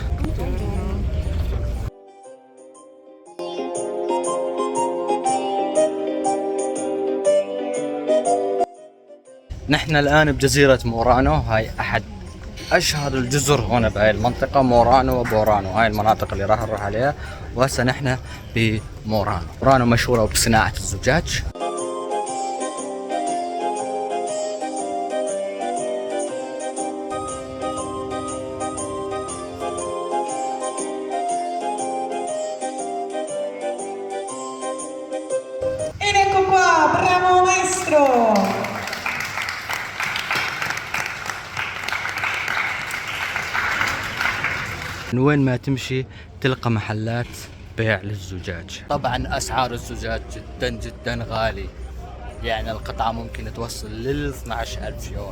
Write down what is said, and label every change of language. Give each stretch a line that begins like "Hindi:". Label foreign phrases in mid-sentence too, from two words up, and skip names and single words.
Arabic: نحن الآن بجزيرة مورانو، هاي أحد أشهر الجزر هنا بهاي المنطقة، مورانو وبورانو، هاي المناطق اللي راح نروح عليها. وهسه نحن بمورانو. مورانو مشهورة بصناعة الزجاج.
Italian: Ecco qua, bravo maestro!
Arabic: من وين ما تمشي تلقى محلات بيع للزجاج. طبعا أسعار الزجاج جدا جدا غالي، يعني القطعة ممكن توصل لل 12,000 يورو.